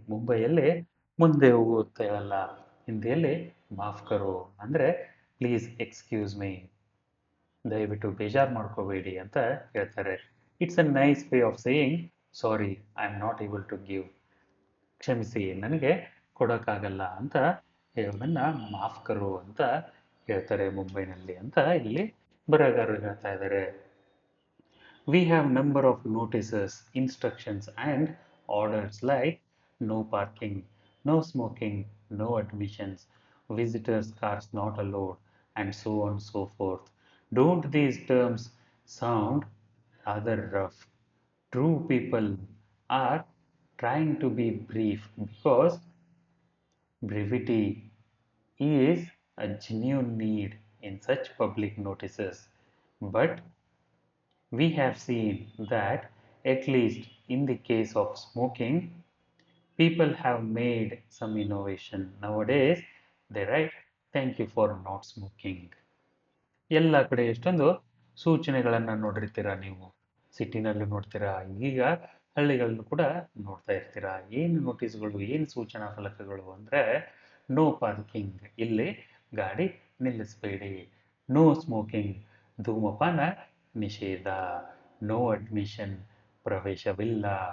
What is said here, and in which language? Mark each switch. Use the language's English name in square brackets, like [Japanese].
[Kannada] ಮುಂಬೈಯಲ್ಲಿ ಮುಂದೆ ಹೋಗು ಅಂತ ಹೇಳಲ್ಲ, ಹಿಂದಿಯಲ್ಲಿ [Hindi] ಮಾಫ್ ಕರೋ [Kannada] ಅಂದರೆ [English] please excuse me, [Kannada] ದಯವಿಟ್ಟು ಬೇಜಾರು ಮಾಡ್ಕೋಬೇಡಿ ಅಂತ ಹೇಳ್ತಾರೆ. [English] it's a nice way of saying sorry I am not able to give, [Kannada] ಕ್ಷಮಿಸಿ ನನಗೆ ಕೊಡೋಕ್ಕಾಗಲ್ಲ ಅಂತ ಹೇಳೋದನ್ನ [Hindi] ಮಾಫ್ ಕರೋ [Kannada] ಅಂತ ಹೇಳ್ತಾರೆ ಮುಂಬೈನಲ್ಲಿ ಅಂತ ಇಲ್ಲಿ ಬರಹಗಾರರು ಹೇಳ್ತಾ ಇದ್ದಾರೆ. [English] We have number of notices, instructions and orders like no parking, no smoking, no admissions, visitors cars not allowed, and so on and so forth. Don't these terms sound rather rough? True people are trying to be brief because brevity is a genuine need in such public notices. But we have seen that, at least in the case of smoking, people have made some innovation. Nowadays, they write, "Thank you for not smoking." [Kannada] ಎಲ್ಲ ಕಡೆ ಎಷ್ಟೊಂದು ಸೂಚನೆಗಳನ್ನು ನೋಡಿರ್ತೀರಾ ನೀವು, ಸಿಟಿನಲ್ಲೂ ನೋಡ್ತೀರಾ, ಈಗ ಹಳ್ಳಿಗಳಲ್ಲೂ ಕೂಡ ನೋಡ್ತಾ ಇರ್ತೀರಾ. ಏನು ನೋಟಿಸ್ಗಳು, ಏನು ಸೂಚನಾ ಫಲಕಗಳು ಅಂದರೆ ನೋ ಪಾರ್ಕಿಂಗ್, ಇಲ್ಲಿ ಗಾಡಿ ನಿಲ್ಲಿಸಬೇಡಿ. ನೋ ಸ್ಮೋಕಿಂಗ್, ಧೂಮಪಾನ ನಿಷೇಧ. No admission, ಪ್ರವೇಶವಿಲ್ಲ.